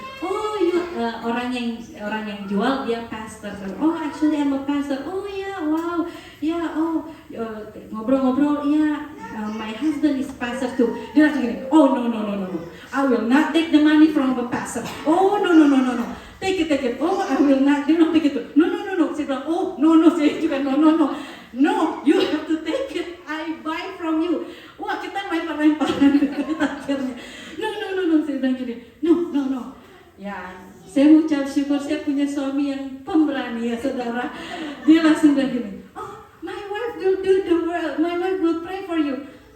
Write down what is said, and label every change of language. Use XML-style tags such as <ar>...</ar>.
<id>Oh, orang yang jual dia pastor.</id> <en>Oh, actually I'm a pastor. Oh ya, wow. Ya, oh,</en> <id>ngobrol-ngobrol.</id> <en>Ya, my husband is pastor too.</en> <id>Dia langsung gini.</id> <en>Oh no. I will not take the money from the pastor. Oh no. Take it. Oh, I will not.</en> <id>Dia bilang begitu.</id> <en>No.</en> <id>Saya bilang,</id> <en>oh no.</en> <id>Saya juga</id> <en>no. No, you have to take it. I buy from you.</en> <id>Wah, kita lempar-lemparan akhirnya. No. Saya bilang gini. No. Ya, saya ucap syukur saya punya suami yang pemberani ya saudara. Dia langsung bilang gini.</id> <en>Oh, my wife will do the work. My wife will pray for you.</en>